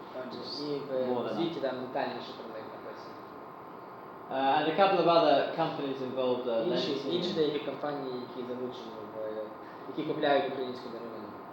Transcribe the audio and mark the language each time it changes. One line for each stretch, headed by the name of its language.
Ukrainian: І в звіті там детальніше про них написано.
English: And a couple of other companies involved.
Ukrainian: Інші деякі компанії, які залучені, які купляють українську деревину.